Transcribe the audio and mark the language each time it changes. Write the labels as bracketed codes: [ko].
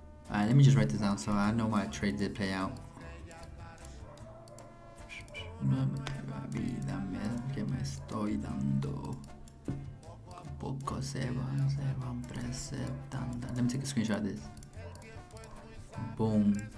[en] Alright, let me just write this down so I know my trade did play out. [es] La vida que me estoy dando. Poco se van presentando. [en] Let me take a screenshot of this. Boom.